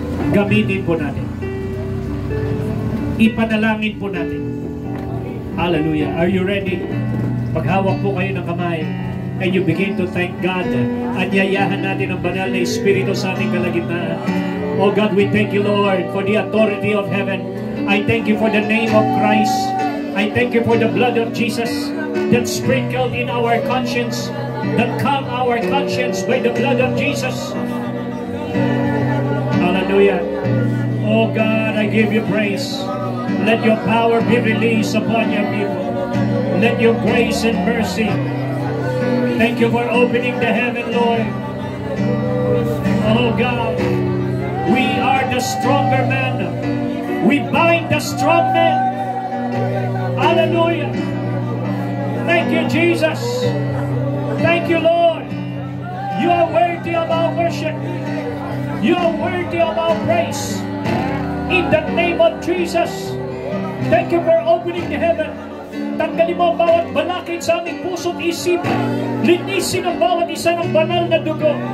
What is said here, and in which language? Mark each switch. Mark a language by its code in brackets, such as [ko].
[tl] Gamitin po natin. Ipanalangin po natin. Hallelujah. [en] Are you ready? [tl] Paghawak po kayo ng kamay, [en] and you begin to thank God. [tl] Anyayahan natin ang banal na Espiritu sa ating kalagitnaan. [en] Oh God, we thank you, Lord, for the authority of heaven. I thank you for the name of Christ. I thank you for the blood of Jesus that sprinkled in our conscience, that calm our conscience by the blood of Jesus. Hallelujah. Oh God, I give you praise. Let your power be released upon your people. Let your grace and mercy. Thank you for opening the heaven, Lord. Oh God, we are the stronger man. We bind the strong man. Hallelujah. Thank you, Jesus. Thank you, Lord. You are worthy of our worship. You are worthy of our praise. In the name of Jesus. Thank you for opening the heaven. [tl] Tanggalin mo ang bawat balakid sa aming puso't isipan. Linisin ang bawat isa ng banal na dugo.